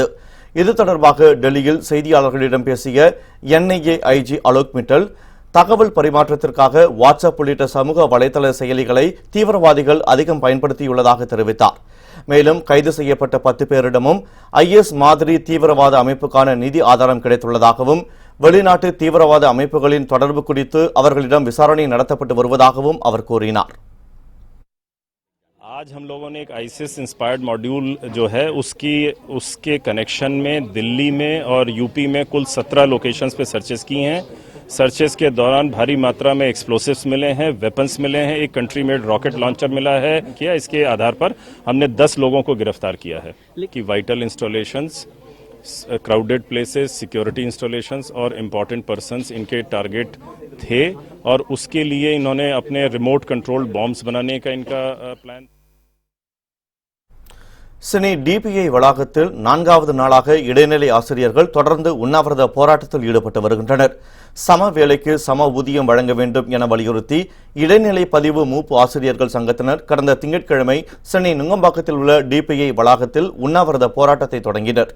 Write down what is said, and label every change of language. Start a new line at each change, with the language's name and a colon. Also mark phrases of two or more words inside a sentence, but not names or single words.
Tamil: இது தொடர்பாக டெல்லியில் செய்தியாளர்களிடம் பேசிய NIA IG அலோக் மிட்டல், தகவல் பரிமாற்றத்திற்காக வாட்ஸ்அப் உள்ளிட்ட சமூக வலைதள செயலிகளை தீவிரவாதிகள் அதிகம் பயன்படுத்தியுள்ளதாக தெரிவித்தார். மேலும் கைது செய்யப்பட்ட 10 பேரிடமும் IS மாதிரி தீவிரவாத அமைப்புக்கான நிதி ஆதாரம் கிடைத்துள்ளதாகவும், வெளிநாட்டு தீவிரவாத அமைப்புகளின் தொடர்பு குறித்து அவர்களிடம் விசாரணை நடத்தப்பட்டு வருவதாகவும் அவர் கூறினார்.
Hindi: आज हम लोगों ने एक
English: ISIS inspired module
Hindi: जो है उसके कनेक्शन में दिल्ली में और यूपी में कुल 17 लोकेशंस पे सर्चेस की हैं. सर्चेस के दौरान भारी मात्रा में एक्सप्लोसिव्स मिले हैं, वेपन्स मिले हैं, एक
English: country made rocket launcher
Hindi: मिला है. इसके आधार पर हमने 10 लोगों को गिरफ्तार किया है कि
English: vital installations, crowded places, security installations
Hindi: और
English: important persons
Hindi: इनके टारगेट थे और उसके लिए इन्होंने अपने
English: remote controlled bombs
Hindi: बनाने का इनका प्लान.
Tamil: சென்னை DPI வளாகத்தில் 4வது நாளாக இடைநிலை ஆசிரியர்கள் தொடர்ந்து உண்ணாவிரத போராட்டத்தில் ஈடுபட்டு வருகின்றனர். சம வேலைக்கு சம ஊதியம் வழங்க வேண்டும் என வலியுறுத்தி இடைநிலை பதிவு மூப்பு ஆசிரியர்கள் சங்கத்தினர் கடந்த திங்கட்கிழமை சென்னை நுங்கம்பாக்கத்தில் உள்ள DPI வளாகத்தில் உண்ணாவிரத போராட்டத்தை தொடங்கினர்.